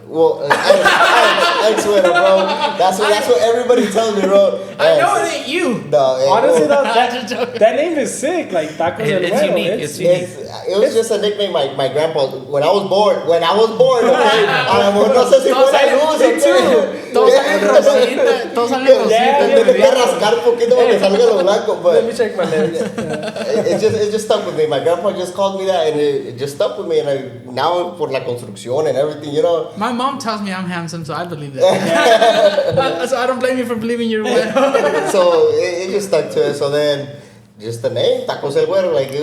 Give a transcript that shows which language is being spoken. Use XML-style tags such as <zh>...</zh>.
<en>Well, ex-Güero, bro. That's what everybody tells me, bro. I know it ain't you. No, honestly, though, that name is sick. Like Tacos El Güero. It's unique. It's unique. It was just a nickname my grandpa, when I was born, okay?</en> <es>No sé si fue la luz, okay? Todos salen rosita. Todos salen rosita. Tengo que rascar un poquito para que salga lo blanco,</es> <en>but let me check my names. it just stuck with me. My grandpa just called me that, and it just stuck with me. And now for</en> <es>la construcción</es> <en>and everything, you know. My mom tells me I'm handsome, so I believe that. So I don't blame you for believing you're Güero. So it just stuck to it. So then, just the name, Tacos El Güero, like</en>